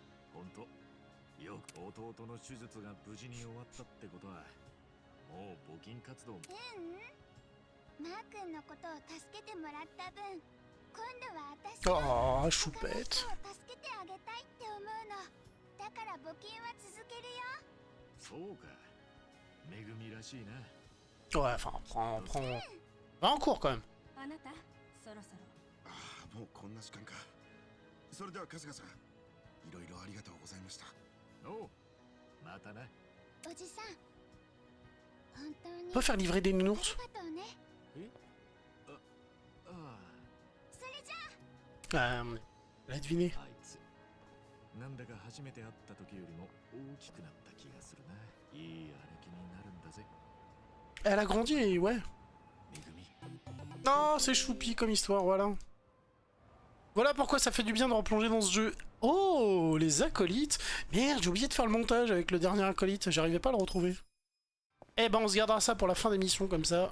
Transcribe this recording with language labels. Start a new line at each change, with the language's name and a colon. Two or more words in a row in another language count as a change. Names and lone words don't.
French: Oh, choupette. Ouais, enfin, prends... Va en cours quand même.
Japanese: もうこんな時間か。それでは春日さん、いろいろありがとうございました。おう、またな。おじさん、本当に。
French: On peut faire livrer des nounours?
Japanese: え？あ、それじゃあ。
French: Elle a deviné.
Japanese: あいつ、なんだか初めて会った時よりも大きくなった気がするな。いい歩きになるんだぜ。
French: Elle a grandi, ouais. Non, c'est choupi comme histoire, voilà. Voilà pourquoi ça fait du bien de replonger dans ce jeu. Oh, les acolytes. Merde, j'ai oublié de faire le montage avec le dernier acolyte, j'arrivais pas à le retrouver. Eh ben, on se gardera ça pour la fin d'émission, comme ça.